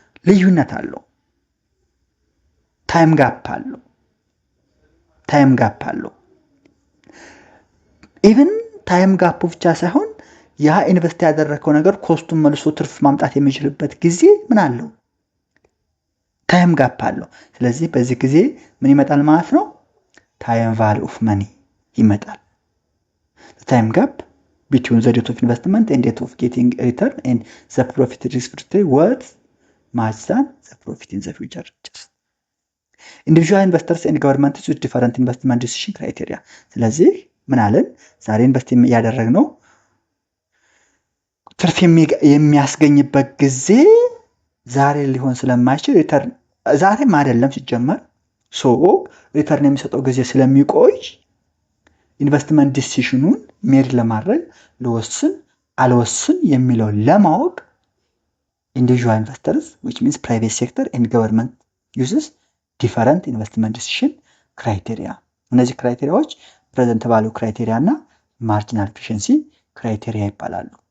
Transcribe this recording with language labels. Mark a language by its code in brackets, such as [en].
[am] ልዩነት አለው። ታይም ጋፕ አለው። ኢቭን ታይም ጋፕ ብቻ ሳይሆን ያ ኢንቨስት ያደረከው ነገር ኮስቱን መልሶ ትርፍ ማምጣት የሚችልበት ጊዜ ምን አለው? ታይም ጋፕ አለው። ስለዚህ በዚህ ጊዜ ምን ይመጣል ማለት ነው? [en] ታይም ቫልዩ ኦፍ መኒ ይመጣል። ታይም ጋፕ between the date of investment and date of getting return and the profit received worth much than the profit in the future. Individual investors and governments with different investment decision criteria። [am] ስለዚህ ምን አለን? ዛሬ ኢንቨስት ያደረግነው ትርፍ የሚያስገኝበት ጊዜ ዛሬ ሊሆን ስለማይችል ሪተርን ዛሬም አይደለም ሲጀመር ሪተርን የሚሰጠው ጊዜ ስለሚቆይ ኢንቨስትመንት ዲሲዥኑን ሜድ ለማድረግ ለወስን አልወስን የሚለው ለማወቅ [en] individual investors which means private sector and government uses different investment decision criteria። [am] እነዚህ ክራይቴሪያዎች ፕሬዘንት ቫልዩ ክራይቴሪያ እና ማርጂናል ኤፊሺየንሲ ክራይቴሪያ ይባላሉ።